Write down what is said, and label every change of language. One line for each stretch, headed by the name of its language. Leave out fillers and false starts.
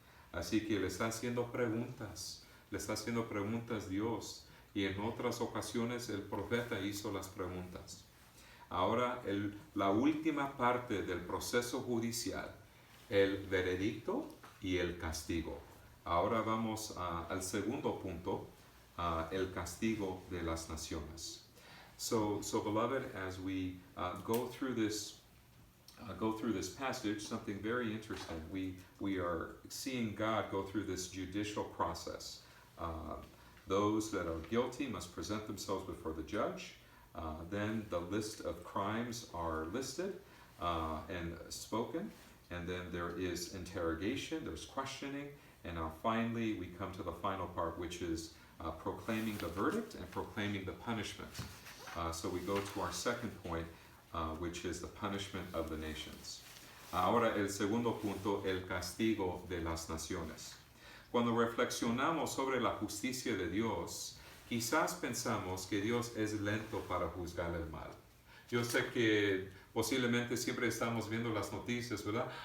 Spanish: Así que le está haciendo preguntas Dios, y en otras ocasiones el profeta hizo las preguntas. Ahora la última parte del proceso judicial, el veredicto y el castigo. Ahora vamos al segundo punto, el castigo de las naciones.
English: So beloved, as we go through this passage, something very interesting. We are seeing God go through this judicial process. Those that are guilty must present themselves before the judge. Then the list of crimes are listed and spoken, and then there is interrogation, there's questioning, and finally we come to the final part, which is proclaiming the verdict and proclaiming the punishment. So we go to our second point, which is the punishment of the nations.
Spanish: Ahora el segundo punto, el castigo de las naciones. Cuando reflexionamos sobre la justicia de Dios, quizás pensamos que Dios es lento para juzgar el mal. Yo sé que posiblemente siempre estamos viendo las noticias, ¿verdad?